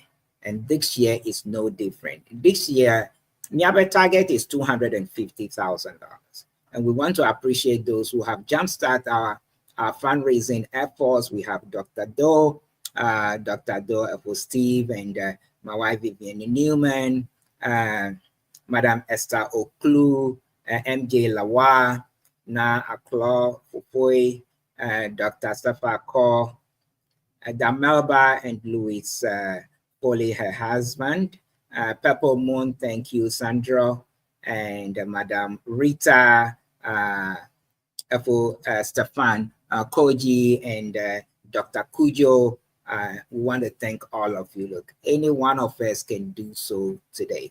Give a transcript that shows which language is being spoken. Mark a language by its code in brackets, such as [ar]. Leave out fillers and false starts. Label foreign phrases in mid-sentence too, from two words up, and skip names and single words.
[en] And this year is no different. This year, Nyabe target is $250,000. And we want to appreciate those who have jumpstarted our fundraising efforts. We have Dr. Doe, F.O. Steve, and my wife Vivian Newman, Madam Esther Oklu, MJ Lawa, Na Aklo Fupoi, Dr. Safa Ko, Damelba and Louis Polly, her husband, Purple Moon, thank you, Sandra, and Madam Rita, Stefan Koji, and Dr. Kujo. We want to thank all of you. Look, any one of us can do so today.